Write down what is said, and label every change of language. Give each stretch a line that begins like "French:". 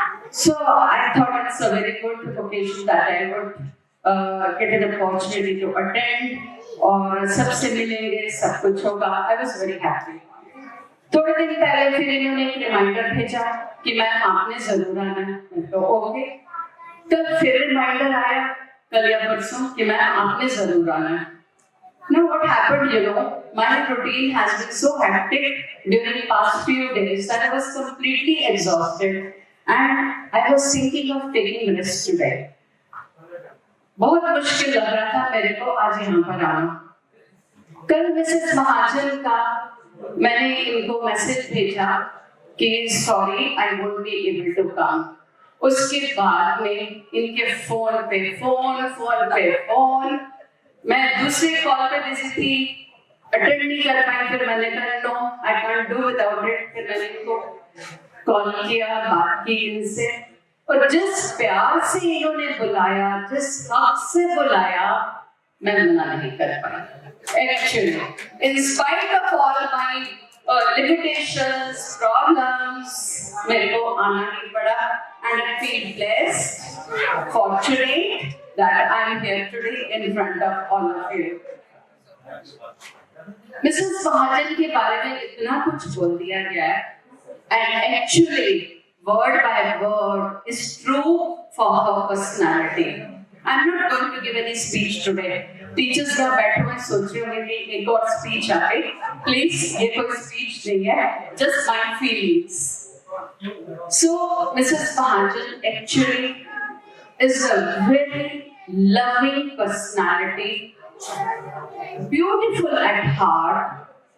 English: So I thought it's a very good occasion that I would get an opportunity to attend
Hindi: और सबसे मिलेंगे, सब कुछ होगा।
English: I was very happy.
Hindi: थोड़े दिन पहले फिर इन्होंने एक रिमाइंडर भेजा कि मैम आपने जरूर आना है, तो ओके। तब फिर रिमाइंडर आया कल या परसों कि मैम आपने जरूर आना है।
English: Now what happened, you know, my routine has been so hectic during the past few days that I was completely exhausted and I was thinking of taking rest today.
Hindi: बहुत मुश्किल लग रहा था मेरे को आज यहाँ पर आना। कल मिसेस महाजन का मैंने इनको मैसेज भेजा कि
English: Sorry I won't be able to come.
Hindi: उसके बाद में इनके फोन पे फोन मैं दूसरे कॉल पे बिजी थी, अटेंड नहीं कर पाई। फिर मैंने कहा
English: No I can't do without it.
Hindi: फिर मैंने इनको कॉल किया, बात की इनसे, और जिस प्यार से इन्होंने बुलाया, जिस हक से बुलाया, मैं मना नहीं कर पाई।
English: Actually, in spite of all my limitations, problems,
Hindi: मेरे को आना ही पड़ा,
English: and I feel blessed, fortunate that I am here today in front of all of you. Mrs. Mahajan
Hindi: के बारे में इतना कुछ बोल दिया गया है,
English: and actually word by word is true for her personality. I'm not going to give any speech today.
Hindi: Teachers का बैठे हुए सोच रहे होंगे कि एक और speech आ गई।
English: Please,
Hindi: ये कोई speech नहीं है,
English: just my feelings. So, Mrs. Mahajan actually is a very loving personality, beautiful at heart.